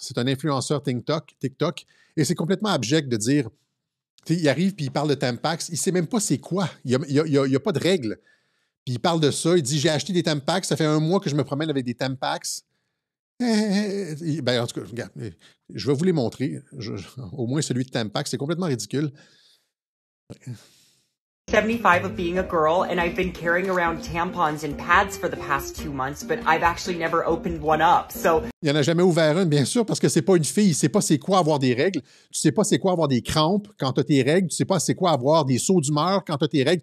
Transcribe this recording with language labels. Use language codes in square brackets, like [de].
[fr] C'est un influenceur TikTok. Et c'est complètement abject de dire, il arrive puis il parle de Tampax. Il ne sait même pas c'est quoi. Il n'y a pas de règles. Puis il parle de ça. Il dit, j'ai acheté des Tampax. Ça fait 1 mois que je me promène avec des Tampax. Ben, en tout cas, regarde, je vais vous les montrer. Au moins celui de Tampax. C'est complètement ridicule. [en] 75 of being a girl, and I've been carrying around tampons and pads for the past 2 months, but I've actually never opened one up. So [fr] il n'en a jamais ouvert une, bien sûr, parce que c'est pas une fille. Il ne sait pas c'est quoi avoir des règles. Tu sais pas c'est quoi avoir des crampes quand tu as tes règles. Tu sais pas c'est quoi avoir des sauts d'humeur quand tu as tes règles.